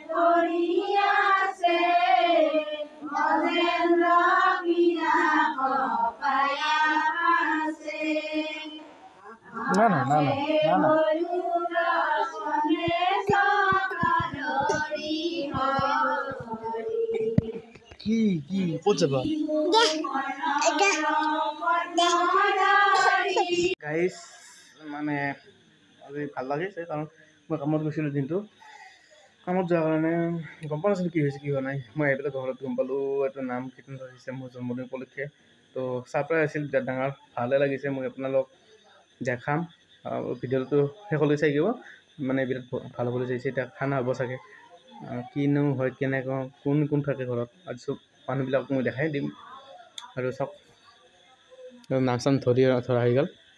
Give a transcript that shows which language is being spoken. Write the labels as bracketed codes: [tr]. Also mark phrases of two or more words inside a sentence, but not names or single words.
[hi] Korea se, [as] না না না না না না কি কি ক'ত যাবা গাইজ মানে আজি ভাল লাগিছে কাৰণ মই কামত গৈছিলোঁ দিনটো কামত যোৱাৰ কাৰণে গম পোৱা নাছিলোঁ কি হৈছে কি হোৱা নাই মই আহি পেলাই ঘৰত গম পালোঁ এইটো নাম কীৰ্তন ধৰিছে মোৰ জন্মদিন উপলক্ষে তো ছাৰপ্ৰাইজ আছিল বিৰাট ডাঙৰ ভালে লাগিছে মই আপোনালোক দেখাম ভিডিঅ'টো শেষলৈ চাই দিব মানে বিৰাট ভাল হ'বলৈ চাইছে এতিয়া খানা হ'ব চাগে কিনো হয় কেনেকৈ কোন কোন থাকে ঘৰত আজি চব মানুহবিলাকক মই দেখাই দিম আৰু চাওক নাম চাম ধৰা হৈ গ'ল